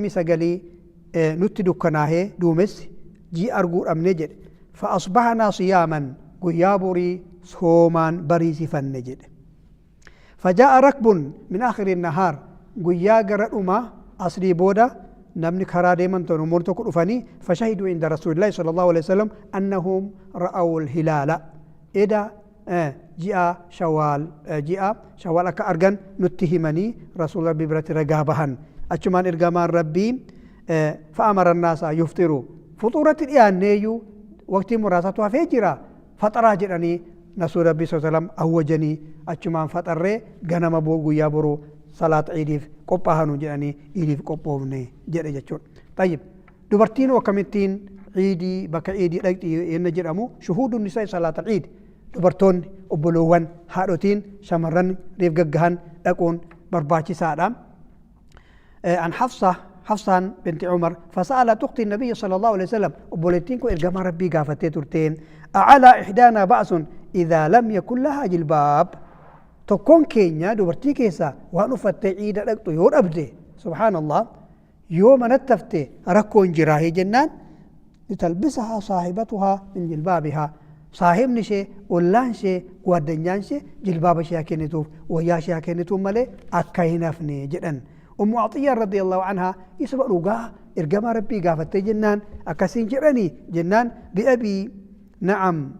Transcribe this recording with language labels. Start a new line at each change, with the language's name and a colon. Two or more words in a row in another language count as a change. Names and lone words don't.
Oromo: 29 nutti dukkanaahee duumessi ji'a arguu dhabne jedhe
Arabic: فأصبحنا صياما
Oromo: guyyaa borii soomaan bariisifanne jedhe
Arabic: فجاء ركب من آخر النهار
Oromo: guyyaa gara dhuma asrii booda namni karaa deeman ta'u namoonni tokko dhufanii
Arabic: فشهدوا عند رسول الله صلى الله عليه وسلم أنهم رأوا الهلال
Oromo: eda ji'a shawaal akka argan nutti himanii rasuul rabbii biratti ragaa bahan achumaan ergamaan rabbii
Arabic: فأمر الناس يفطروا
Oromo: fuxuuratti dhiyaanneeyyuu waqtii muraasatu hafee jira faxaraa jedhanii rasuul rabbii
Arabic: صلى الله عليه وسلم
Oromo: awwajanii achumaan faxarree ganama guyyaa boruu salaata ciidiif qophaa'anu jedhanii ciidiif qophoofne jedhe jechuudha. Tayyib dubartiin akkamittiin ciidii bakka ciidii dhaqxi yenna jedhamu
Arabic: شهود النساء
Oromo: salaata ciidi dubartoonni obboloowwan haadhotiin shamarran reef gaggahan dhaquun barbaachisaadha. An Hafsaan binti Umar
Arabic: فسألت أخت النبي صلى الله عليه وسلم
Oromo: obboleettiin kun ergamaa rabbii gaafattee turteen
Arabic: أعلى إحدانا بأس إذا لم يكن لها جلباب
Oromo: tokkoon keenya dubartii keessaa waan uffattee ciida dhaqxu yoo dhabde subhaanallah yoo manatti hafte rakkoon jiraahee jennaan
Arabic: لتلبسها صاحبتها من جلبابها
Oromo: saahibni ishee ollaan ishee gwaddanyaan ishee jilbaaba ishee kennituuf wayyaa ishee kennituuf malee akka hin hafne jedhan ummu Atiyyaa
Arabic: رضي الله عنها
Oromo: isuma dhugaa ergamaa rabbii gaafattee jennaan akkasiin jedhanii jennaan
Arabic: بأبي نعم